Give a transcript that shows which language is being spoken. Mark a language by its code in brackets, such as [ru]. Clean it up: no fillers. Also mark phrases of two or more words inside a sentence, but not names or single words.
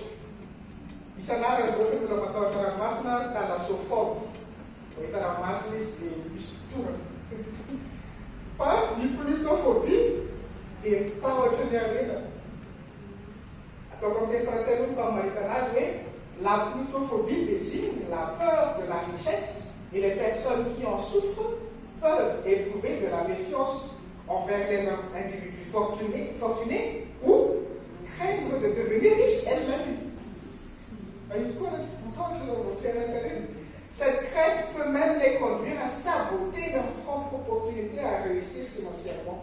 [mg] Isan'arany zao hoe mbola matahotra ranomasina talasophobe. Ohita ranomasina izy dia misy totorana. Fa ny plutophobie dia tahotra ny arena. Ataoko amin'ny teny frantsay aloha fa mahita anazy hoe [fr] la plutophobie désigne la peur de la richesse et les personnes qui en souffrent peuvent éprouver de la méfiance envers les individus fortunés ou craindre de devenir riches elles-mêmes. Cette crainte peut même les conduire à saboter leur propre opportunité à réussir financièrement.